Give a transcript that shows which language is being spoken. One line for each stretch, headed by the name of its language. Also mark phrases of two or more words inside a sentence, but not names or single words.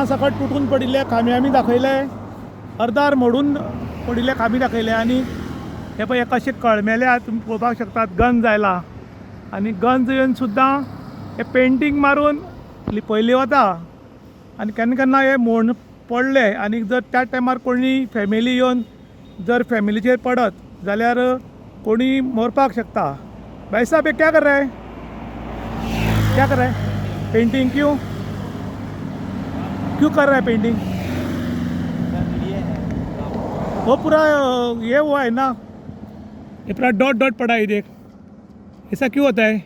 Konkani: सकट तुटून पडिल्ले खांबे आमी दाखयले अर्दार मोडून पडिल्ले खांबे दाखयले आनी हे पळय कशे कळमेल्या तुमी पळोवपाक शकतात गंज आयला आनी गंज येवन सुद्दां हे पेंटींग मारून लिपयले वता आनी केन्ना केन्ना हे मोड पडले आनी जर त्या टायमार कोणी फॅमिली येवन जर फॅमिलीचेर पडत जाल्यार कोणी मरपाक शकता.
Hindi: भाई साहब ये क्या कर रहे हैं, क्या कर रहे हैं? पेंटिंग क्यों क्यों कर रहा है पेंटिंग? वो पूरा ये हुआ है ना, ये पूरा डॉट डॉट पड़ा है देख, ऐसा क्यों होता है?